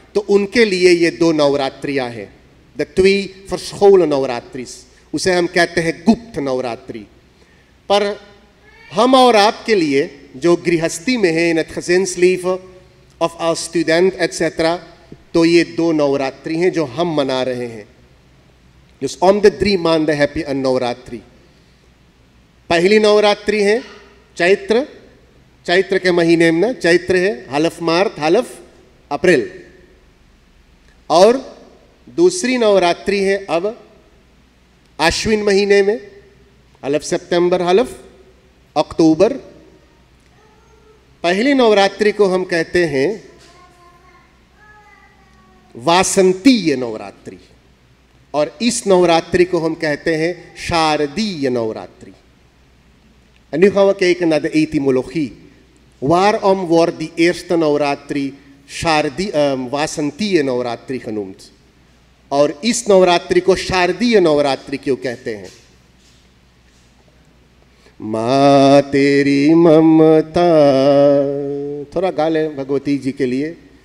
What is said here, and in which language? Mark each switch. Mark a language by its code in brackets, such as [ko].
[hi] तो उनके लिए ये 2 नवरात्रियाँ हैं, [nl] द ट्वी verscholen नवरात्रिस, [hi] उसे हम कहते हैं गुप्त नवरात्रि। पर हम और आपके लिए जो गृहस्थी में है, [nl] इन het gezinsleven of als student [hi] etc., तो ये 2 नवरात्रि हैं जो हम मना रहे हैं। [nl] Dus om de 3 maanden heb je een नवरात्रि। [hi] पहली नवरात्रि है चैत्र, चैत्र के महीने में, चैत्र है half मार्च half अप्रैल। और दूसरी नवरात्रि है अब आश्विन महीने में, half सितंबर half अक्टूबर। पहली नवरात्रि को हम कहते हैं वासंतीय नवरात्रि, और इस नवरात्रि को हम कहते हैं शारदीय Navratri. [nl] En nu gaan we kijken naar de etymologie. Waarom wordt die eerste नवरात्रि वासंतीय नवरात्रि genoemd [hi] और इस नवरात्रि को शारदीय नवरात्रि क्यों कहते हैं? माँ तेरी ममता, थोड़ा गा ले भगवती जी के लिए।